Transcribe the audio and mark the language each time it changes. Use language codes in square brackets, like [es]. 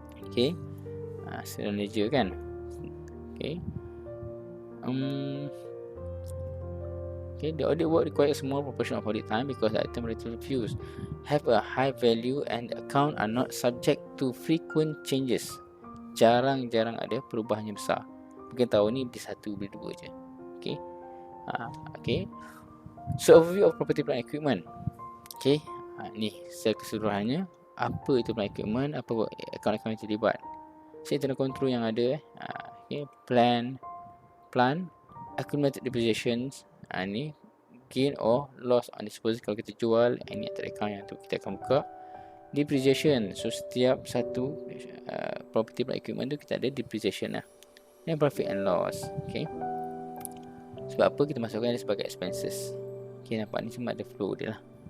[ms] Okay, serial ledger kan. [en] Okay, okay, the audit work requires a small proportion of audit time because the item relatively few, have a high value and account are not subject to frequent changes. [ms] Jarang-jarang ada perubahan yang besar. Mungkin tahun ni beli 1, beli 2 je. Okay, okay. [en] So overview of property, plant equipment. [ms] Okay, ni secara keseluruhannya apa itu plant equipment, apa akaun-akaun yang terlibat. [en] So internal control yang ada. Okay, plant accumulated depreciations. Ni gain or loss on disposal [ms] kalau kita jual. Ini antara account yang tu kita akan buka. Depreciation, so setiap satu property, plant equipment tu kita ada depreciation lah. Dan profit and loss. Okay, sebab apa kita masukkan dia sebagai expenses. Okay, nampak ni semua ada flow dia lah.